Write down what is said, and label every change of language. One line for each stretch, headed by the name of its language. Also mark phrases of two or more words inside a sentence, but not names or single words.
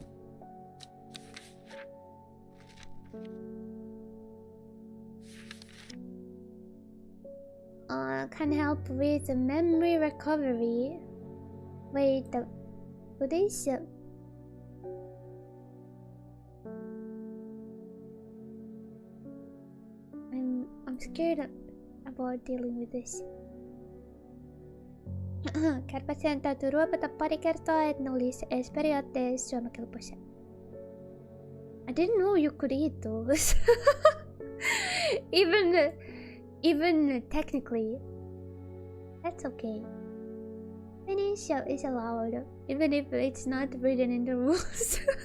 English: Can help with memory recovery. Wait, what is it? I'm scared about dealing with this.
Finnish: Kärpäsen täytyy ruopata pari kertaa, et ne olisi edes periaatteessa syömäkelpoisia.
English: I didn't know you could eat those. Even technically. That's okay. Finish is allowed, even if it's not written in the rules.